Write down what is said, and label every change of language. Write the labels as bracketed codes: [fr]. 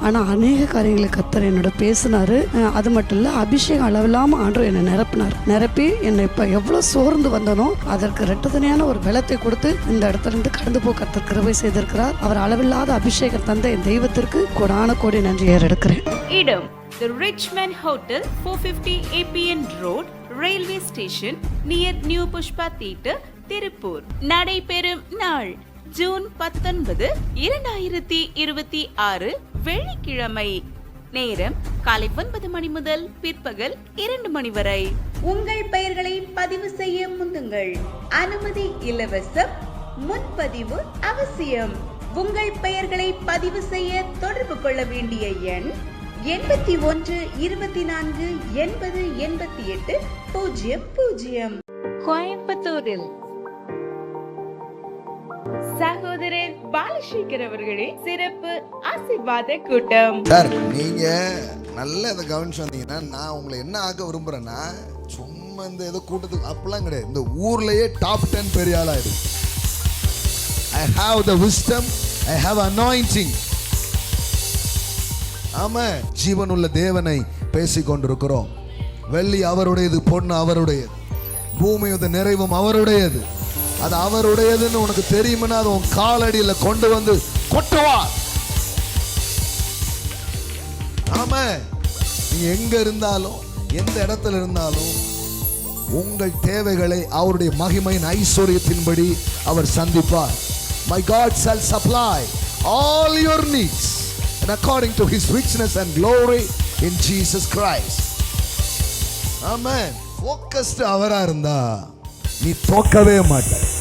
[ta] ஆனால் அநேக காரியங்களை கர்த்தர் என்னோட பேசினாரு. அது மட்டும் இல்லை, அபிஷேகம் அளவில்லாமல் ஆண்டவர் என்னை நிரப்பி என்னை இப்போ எவ்வளோ சோர்ந்து வந்தனோ அதற்கு இரட்டத்தனையான ஒரு பலத்தை கொடுத்து இந்த இடத்துல இருந்து கடந்து போக கர்த்தர் கிருபை செய்திருக்கிறார். அவர் அளவில்லாத அபிஷேகம் தந்த என் தெய்வத்திற்கு கோடான கோடி நன்றி ஏறெடுக்கிறேன். இடம் The Richmond Hotel, 450 APN Road, Railway Station, near New Pushpa Theatre, Tiruppur. நடைபெறும் நாள் ஜூன் 19, 2026 வெள்ளிக்கிழமை. நேரம் காலை 9 மணி முதல் பிற்பகல் 2 மணி வரை. உங்கள் பெயர்களை பதிவு செய்ய முந்துங்கள். அனுமதி இலவசம். முன்பதிவு அவசியம். உங்கள் பெயர்களை பதிவு செய்ய தொடர்பு கொள்ள வேண்டிய எண் 81 24 80 88 00. கோயம்புத்தூரில் சகோதரர் பாலசேகர் அவர்களின் சிறப்பு ஆசீர்வாத கூட்டம். சார், நீங்க நல்ல இதை கவனிச்சு வந்தீங்கன்னா, நான் உங்களை என்ன ஆக்க விரும்புறேன்னா, சும்மா இந்த ஏதோ கூட்டத்துக்கு அப்பெல்லாம் கிடையாது. இந்த ஊர்லயே டாப் 10 பெரிய ஆளாயிடு. [en] I have the wisdom, I have anointing. [ta] ஆமா, ஜீவனுள்ள தேவனை பேசிக் கொண்டிருக்கிறோம். வெள்ளி அவருடையது, பொண்ணு அவருடையது, பூமியுடைய நிறைவும் அவருடையது. அது அவருடையதுன்னு உனக்கு தெரியும்னா அது உன் காலடியில கொண்டு வந்து கொட்டுவா. ஆமா, நீங்க எங்க இருந்தாலும் எந்த இடத்துல இருந்தாலும் உங்கள் தேவைகளை அவருடைய மகிமையின் ஐஸ்வர்யத்தின்படி அவர் சந்திப்பார். [en] My God shall supply all your needs and according to his richness and glory in Jesus Christ. Amen. [ta] Focused அவரா இருந்தா நீ தோக்கவே மாட்ட.